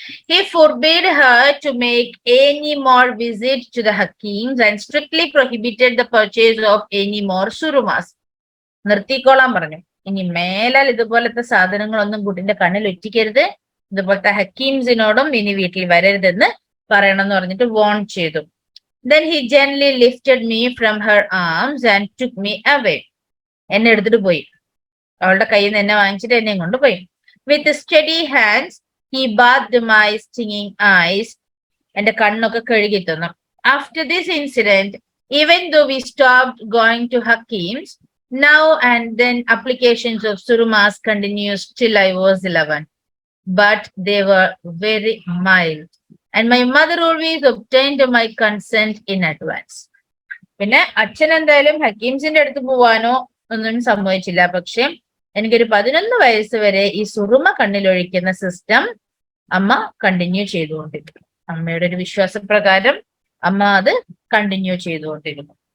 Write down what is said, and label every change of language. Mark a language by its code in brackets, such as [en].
[en] He forbade her to make any more visits to the Hakims and strictly prohibited the purchase of any more surumas. [ml] നിർത്തിക്കോളാൻ പറഞ്ഞു. ഇനി മേലാൽ ഇതുപോലത്തെ സാധനങ്ങളൊന്നും കുട്ടിന്റെ കണ്ണിൽ ഒറ്റിക്കരുത്, ഇതുപോലത്തെ ഹക്കീംസിനോടും ഇനി വീട്ടിൽ വരരുതെന്ന് പറയണം എന്ന് പറഞ്ഞിട്ട് വോൺ ചെയ്തു. [en] Then he gently lifted me from her arms and took me away. [ml] എന്നെ എടുത്തിട്ട് പോയി. അവളുടെ കയ്യിൽ നിന്ന് എന്നെ വാങ്ങിച്ചിട്ട് എന്നെ കൊണ്ട് പോയി. [en] With steady hands he bathed my stinging eyes. [ml] എന്റെ കണ്ണൊക്കെ കഴുകി തന്നു. [en] After this incident, even though we stopped going to Hakims, now and then applications of surumas continued till I was 11. But they were very mild. And my mother always obtained my consent in advance. [ml] പിന്നെ അച്ഛൻ എന്തായാലും ഹക്കീംസിന്റെ അടുത്ത് പോവാനോ ഒന്നും സംഭവിച്ചില്ല. പക്ഷെ എനിക്കൊരു 11 വയസ്സ് വരെ ഈ സുറുമ കണ്ണിലൊഴിക്കുന്ന സിസ്റ്റം അമ്മ കണ്ടിന്യൂ ചെയ്തുകൊണ്ടിരുന്നു. അമ്മയുടെ ഒരു വിശ്വാസപ്രകാരം അമ്മ അത് കണ്ടിന്യൂ ചെയ്തുകൊണ്ടിരുന്നു.